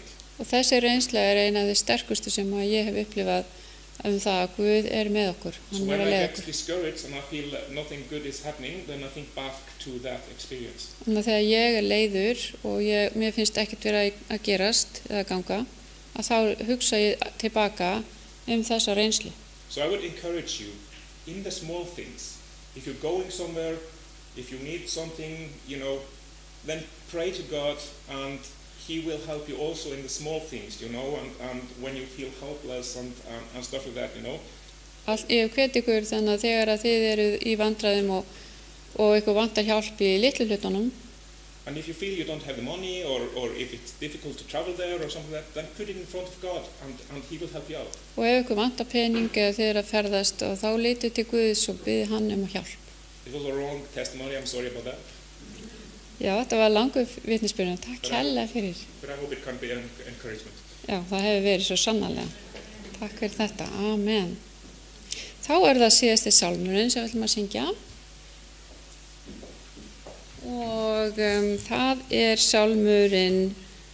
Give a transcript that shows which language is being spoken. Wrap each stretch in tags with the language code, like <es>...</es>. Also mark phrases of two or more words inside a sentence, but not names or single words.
<is>Og þessi reynsla eina af því sterkustu sem að ég hef upplifað það að Guð með okkur.</is> <en>So when I get discouraged and I feel that nothing good is happening, then I think back to that experience.</en> <is>Þannig að þegar ég leiður og mér finnst ekkert vera að gerast eða ganga, að þá hugsa ég tilbaka þessa reynslu.</is> <en>So I would encourage you in the small things. If you're going somewhere, if you need something, then pray to God, and He will help you also in the small things, and when you feel helpless and stuff like that,</en> <is>Ég hveti ykkur þannig að þegar að þið eruð í vandræðum og ykkur vantar hjálp í litlu hlutunum.</is> <en>And if you feel you don't have the money, or if it's difficult to travel there or something like that, then put it in front of God, and He will help you out.</en> <is>Og ef ykkur vantar pening eða þið eru að ferðast, og þá leitið til Guðs og biðið hann hjálp.</is> <en>It was a wrong testimony, I'm sorry about that.</en> <is>Já, þetta var langur vitnisbyrjun. Takk kærlega fyrir.</is> <en>But I hope it can be an encouragement.</en> <is>Já, það hefur verið svo sannarlega. Takk fyrir þetta. Amen. Þá það síðasti sálmurinn sem við ætlum að syngja. Og það sálmurinn</is>